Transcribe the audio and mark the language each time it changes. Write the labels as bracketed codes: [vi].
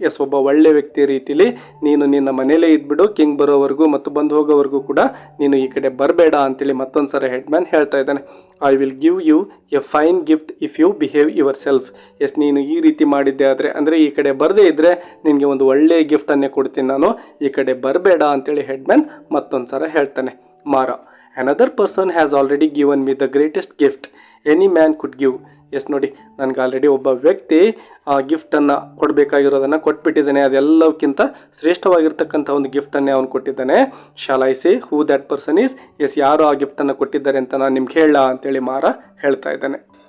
[kn] S, ಒಬ್ಬ ಒಳ್ಳೆ ವ್ಯಕ್ತಿ ರೀತಿಲಿ ನೀನು ನಿನ್ನ ಮನೇಲೇ ಇದ್ಬಿಡು, ಕಿಂಗ್ ಬರೋವರೆಗೂ ಮತ್ತು ಬಂದು ಹೋಗೋವರೆಗೂ ಕೂಡ ನೀನು ಈ ಕಡೆ ಬರಬೇಡ ಅಂತೇಳಿ ಮತ್ತೊಂದು ಸರಿ ಹೆಡ್ ಮ್ಯಾನ್ ಹೇಳ್ತಾ ಇದ್ದಾನೆ. [en] I will give you a fine gift if you behave yourself. [kn] S, ನೀನು ಈ ರೀತಿ ಮಾಡಿದ್ದೆ ಆದರೆ, ಅಂದರೆ ಈ ಕಡೆ ಬರದೇ ಇದ್ದರೆ ನಿನಗೆ ಒಂದು ಒಳ್ಳೆಯ ಗಿಫ್ಟನ್ನೇ ಕೊಡ್ತೀನಿ ನಾನು, ಈ ಕಡೆ ಬರಬೇಡ ಅಂತೇಳಿ ಹೆಡ್ ಮ್ಯಾನ್ ಮತ್ತೊಂದು ಸರಿ ಹೇಳ್ತಾನೆ. [en] ಮಾರ, another person has already given me the greatest gift any man could give. [kn] S, ನೋಡಿ, ನನಗೆ ಆಲ್ರೆಡಿ ಒಬ್ಬ ವ್ಯಕ್ತಿ ಆ ಗಿಫ್ಟನ್ನು ಕೊಡಬೇಕಾಗಿರೋದನ್ನು ಕೊಟ್ಬಿಟ್ಟಿದ್ದಾನೆ, ಅದೆಲ್ಲಕ್ಕಿಂತ ಶ್ರೇಷ್ಠವಾಗಿರ್ತಕ್ಕಂಥ ಒಂದು ಗಿಫ್ಟನ್ನೇ ಅವನು ಕೊಟ್ಟಿದ್ದಾನೆ. [en] Shall I say who that person is. [kn] S, ಯಾರು ಆ ಗಿಫ್ಟನ್ನು ಕೊಟ್ಟಿದ್ದಾರೆ ಅಂತ ನಾನು ನಿಮ್ಗೆ ಹೇಳ ಅಂತೇಳಿ ಮಾರ ಹೇಳ್ತಾ ಇದ್ದಾನೆ.